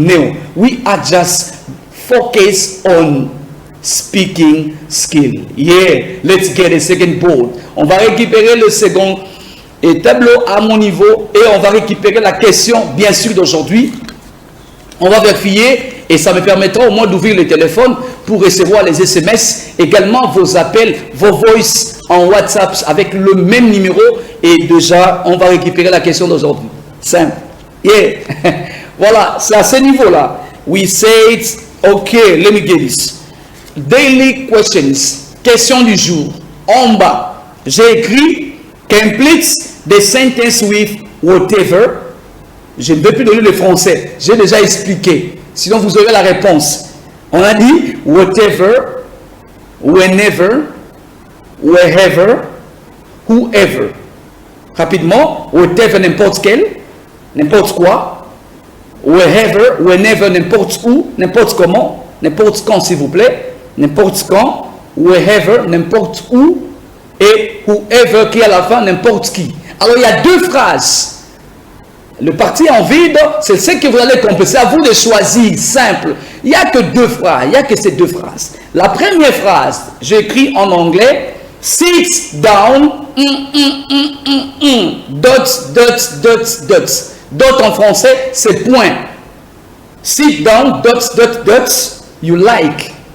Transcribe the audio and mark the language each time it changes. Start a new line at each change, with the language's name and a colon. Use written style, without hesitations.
English: No, we are just focused on speaking skill. Yeah, let's get a second board.
French: On va récupérer le second tableau à mon niveau et on va récupérer la question, bien sûr, d'aujourd'hui. On va vérifier et ça me permettra au moins d'ouvrir le téléphone pour recevoir les SMS, également vos appels, vos voices en WhatsApp avec le même numéro. Et déjà, on va récupérer la question d'aujourd'hui. Simple. Yeah. Voilà, c'est à ce niveau-là.
English: We said, okay, let me get this. Daily questions.
French: Question du jour. En bas, j'ai écrit
English: complete the sentence with whatever.
French: Je ne vais plus donner le français. J'ai déjà expliqué. Sinon, vous aurez la réponse. On a dit whatever, whenever, wherever, whoever. Rapidement, whatever, n'importe quel, n'importe quoi. wherever, whenever, n'importe où, n'importe comment, n'importe quand s'il vous plaît, n'importe quand, wherever, n'importe où, et whoever qui est à la fin, n'importe qui. Alors il y a deux phrases. Le parti en vide, c'est ce que vous allez compléter. C'est à vous de choisir, simple. Il n'y a que deux phrases, il n'y a que ces deux phrases. La première phrase, j'écris en anglais,
English: sit down, dots, dots, dots, dots.
French: Dot en français, c'est point.
English: Sit down, dots, dots, dots, you like.